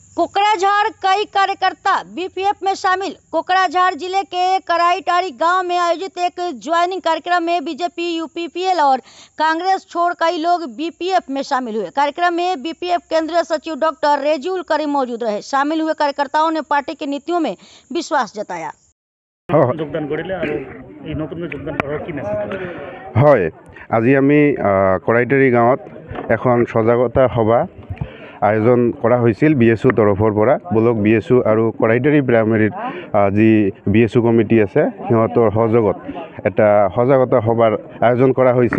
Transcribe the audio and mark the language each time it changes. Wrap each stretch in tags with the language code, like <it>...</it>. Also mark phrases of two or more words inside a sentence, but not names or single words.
<hi>कोकराझार कई कार्यकर्ता बीपीएफ में शामिल। कोकराझार जिले के कराईटारी गांव में आयोजित एक ज्वाइनिंग कार्यक्रम में बीजेपी, यूपीपीएल और कांग्रेस छोड़ कई लोग बीपीएफ में शामिल हुए। कार्यक्रम में बीपीएफ केंद्रीय सचिव डॉक्टर रेजुल करीम मौजूद रहे। शामिल हुए कार्यकर्ताओं ने पार्टी की नीतियों में विश्वास जताया।</hi> <as>আজি আমি কৰাইটাৰী গাঁৱত এখন সজাগতা সভা আয়োজন কৰা হৈছিল বিএছও তৰফৰ পৰা।</as> <en>block BSO</en> <as>আৰু কৰাইটাৰী প্ৰাইমেৰীৰ যি বিএছও কমিটি আছে সিহঁতৰ সহযোগত এটা সজাগতা সভাৰ আয়োজন কৰা হৈছিল।</as>